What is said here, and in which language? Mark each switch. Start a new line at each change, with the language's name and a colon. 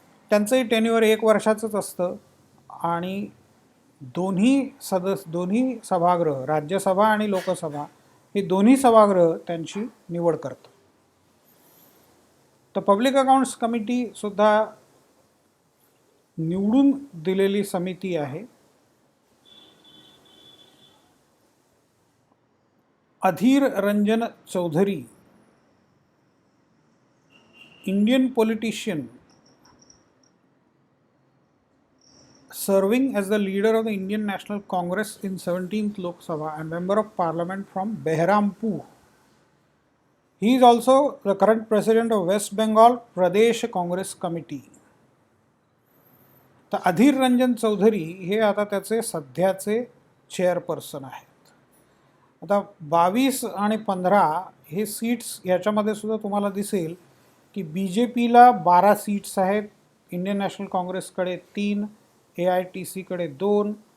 Marathi: त्यांचंही टेन्युअर 1 वर्षाचंच असतं आणि दोन्ही सभागृह, राज्यसभा आणि लोकसभा, हे दोन्ही सभागृह त्यांची निवड करतात. तर पब्लिक अकाउंट्स कमिटी सुद्धा निवडून दिलेली समिती आहे.
English: Adhir Ranjan Chowdhury, Indian politician serving as the leader of the Indian National Congress in 17th Lok Sabha and member of Parliament from Behrampur. He is also the current president of West Bengal Pradesh Congress Committee.
Marathi: तर अधीर रंजन चौधरी हे आता त्याचे सध्याचे chairperson आहेत. आता 22 आणि 15 हे seats, याच्यामध्ये सुद्धा तुम्हाला दिसेल की BJPला 12 सीट्स आहेत, इंडियन नॅशनल काँग्रेसकडे 3, AITCकडे 2.